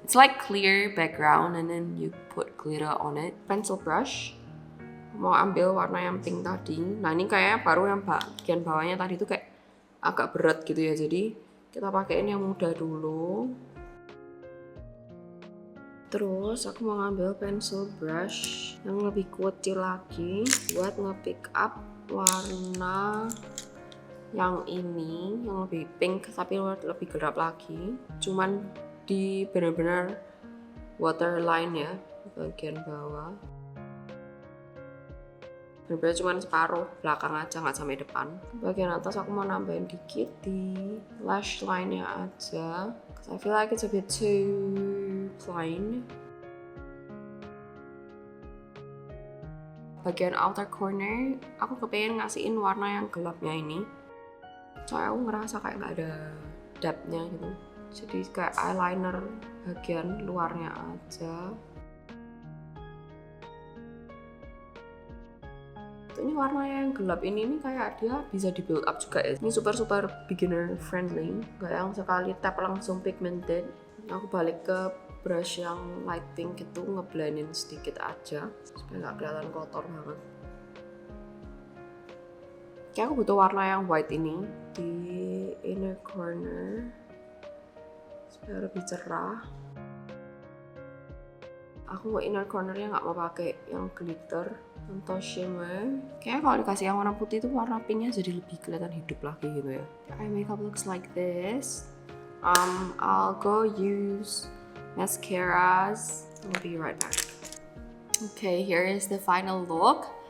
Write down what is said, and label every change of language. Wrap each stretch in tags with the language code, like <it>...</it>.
<en>It's like clear background and then you put glitter on it. Pencil brush.</en> <id>Mau ambil warna yang pink tadi. Nah ini kayaknya baru yang bagian bawahnya tadi tuh kayak agak berat gitu ya. Jadi Kita pakein yang muda dulu. Terus aku mau ngambil pencil brush yang lebih kecil lagi buat nge-pick up warna yang ini, yang lebih pink tapi lebih gelap lagi. Cuman di benar-benar waterline ya, bagian bawah. Benar-benar cuman separuh belakang aja, nggak sampai depan. Bagian atas aku mau nambahin dikit di lash line-nya aja.</id> <en>I feel like it's a bit too plain.</en> <id>Bagian outer corner, aku kepengen ngasihin warna yang gelapnya ini. Soalnya aku ngerasa kayak nggak ada depth-nya gitu. Jadi kayak eyeliner bagian luarnya aja. Ini warna yang gelap ini kayak dia bisa di build up juga ya. Ini</id> <en>super beginner friendly,</en> <id>nggak yang sekali tap langsung pigmented. Aku balik ke brush yang light pink itu, ngeblendin sedikit aja supaya nggak kelihatan kotor banget. Kayak aku butuh warna yang white ini di inner corner supaya lebih cerah. Aku inner cornernya nggak mau pakai yang glitter atau shimmer. Kayaknya kalau dikasih yang warna putih itu warna pinknya jadi lebih kelihatan hidup lagi gitu ya.</id> <en>My makeup looks like this. I'll go use mascaras. I'll be right back. Okay, here is the final look.</en>